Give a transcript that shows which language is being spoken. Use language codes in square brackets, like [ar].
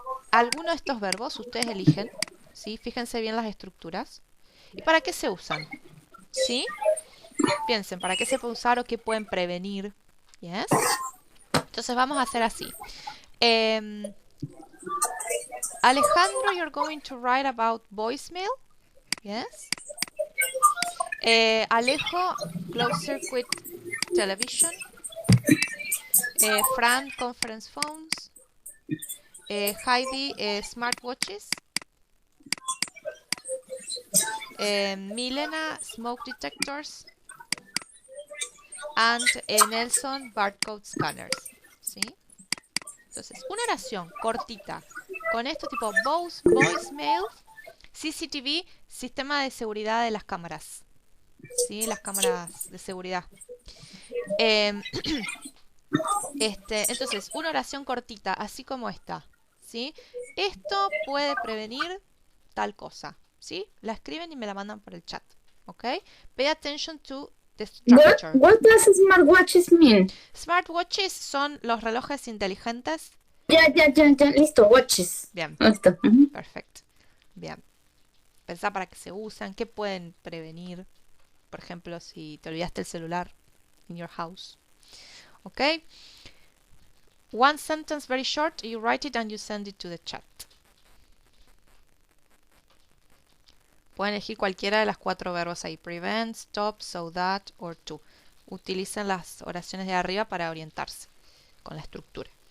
[es] Alguno de estos verbos ustedes eligen, ¿sí? Fíjense bien las estructuras. ¿Y para qué se usan? ¿Sí? Piensen, ¿para qué se puede usar o qué pueden prevenir? ¿Yes? Entonces vamos a hacer así. [en] Alejandro, you're going to write about voicemail. Yes? Alejo, closed circuit television. Fran, conference phones. Heidi, smartwatches. Milena, smoke detectors. And Nelson, barcode scanners. ¿Sí? [es] Entonces, una oración cortita con esto tipo voicemail, CCTV, sistema de seguridad de las cámaras. ¿Sí? Las cámaras de seguridad. Entonces, una oración cortita, así como esta. ¿Sí? Esto puede prevenir tal cosa. ¿Sí? La escriben y me la mandan por el chat. ¿Ok? [en] Pay attention to the structure. What does smartwatches mean? [es] Smartwatches son los relojes inteligentes. Ya, listo, watches. Bien. Listo. Perfecto. Bien. Pensá para qué se usan, qué pueden prevenir. Por ejemplo, si te olvidaste el celular [en] in your house. [es] ¿Ok? [en] One sentence very short, you write it and you send it to the chat. [es] Pueden elegir cualquiera de las 4 verbos ahí. Prevent, stop, so that, or to. Utilicen las oraciones de arriba para orientarse con la estructura.